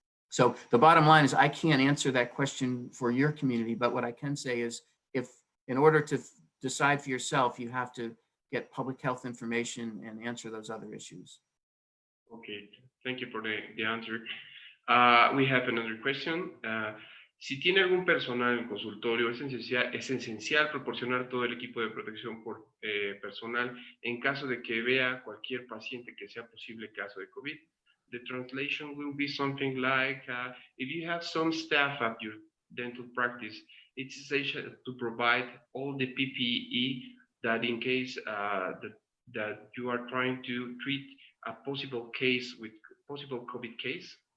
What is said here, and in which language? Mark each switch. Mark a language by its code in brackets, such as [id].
[en] So the bottom line is I can't answer that question for your community, but what I can say is if in order to decide for yourself, you have to get public health information and answer those other issues. Okay, thank you for the answer. We have another question. [es] Si tiene algún personal en el consultorio, es esencial proporcionar todo el equipo de protección personal en caso de que vea cualquier paciente que sea posible caso de COVID. [en] The translation will be something like, if you have some staff at your dental practice, it's essential to provide all the PPE that in case that you are trying to treat a possible case with possible COVID case.